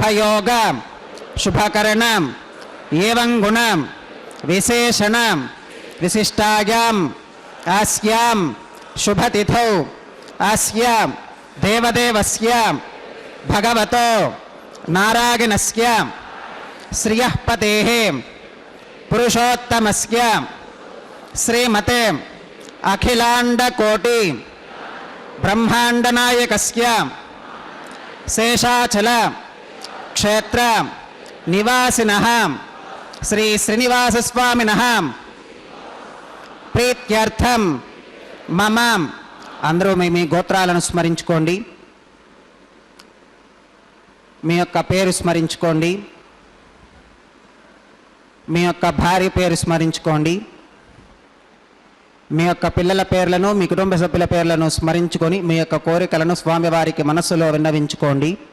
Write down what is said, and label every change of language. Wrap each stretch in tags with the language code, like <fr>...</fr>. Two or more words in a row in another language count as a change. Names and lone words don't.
<sa>योग शुभकरण एवं गुण विशेषण विशिष्टायां अस्यां शुभतिथौ अस्य देवदेवस्य भगवतो नारायणस्य श्रियः पतेः पुरुषोत्तमस्य श्रीमते अखिलांडकोटि ब्रह्मांडनायकस्य शेषाचल क्षेत्र निवासिनः श्री श्रीनिवासस्वामिनः प्रीत्यर्थं मम</sa> <te>అందరూ మీ గోత్రాలను స్మరించుకోండి. మీ యొక్క పేరు స్మరించుకోండి. మీ యొక్క భార్య పేరు స్మరించుకోండి. మీ యొక్క పిల్లల పేర్లను మీ కుటుంబ సభ్యుల పేర్లను స్మరించుకొని మీ యొక్క కోరికలను స్వామివారికి మనస్సులో విన్నవించుకోండి.</te>